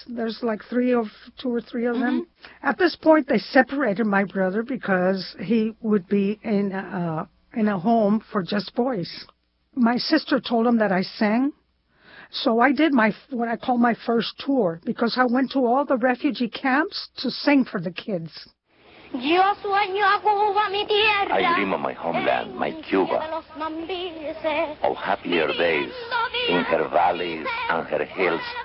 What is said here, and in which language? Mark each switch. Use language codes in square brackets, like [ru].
[en] There's like two or three of them. Mm-hmm. At this point, they separated my brother because he would be in a home for just boys. My sister told him that I sang. So I did what I call my first tour, because I went to all the refugee camps to sing for the kids. [es] Yo sueño ocupa mi tierra. [en] I dream of my homeland, my Cuba, of happier days in her valleys and her hills.